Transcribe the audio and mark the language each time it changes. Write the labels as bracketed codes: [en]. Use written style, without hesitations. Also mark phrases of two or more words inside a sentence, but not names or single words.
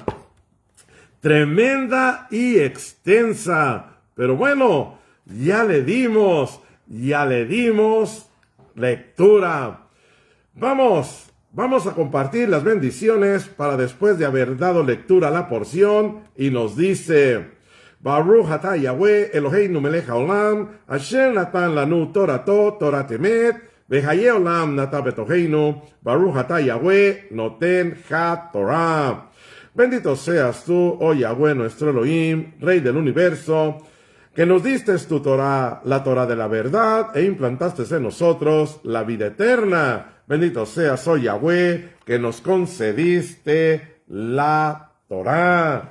[es] Tremenda y extensa. Pero bueno, ya le dimos lectura. Vamos a compartir las bendiciones para después de haber dado lectura a la porción, y nos dice: [he] ברוך אתה יהוה אלהינו מלך העולם, אשר נתן לנו תורתו תורת אמת, וחיי עולם נתן בתוכנו, ברוך אתה יהוה נותן התורה. [es] Bendito seas tú, oh Yahweh nuestro Elohim, Rey del universo, que nos diste tu Torah, la Torah de la verdad, e implantaste en nosotros la vida eterna. Bendito seas, oh Yahweh, que nos concediste la Torah.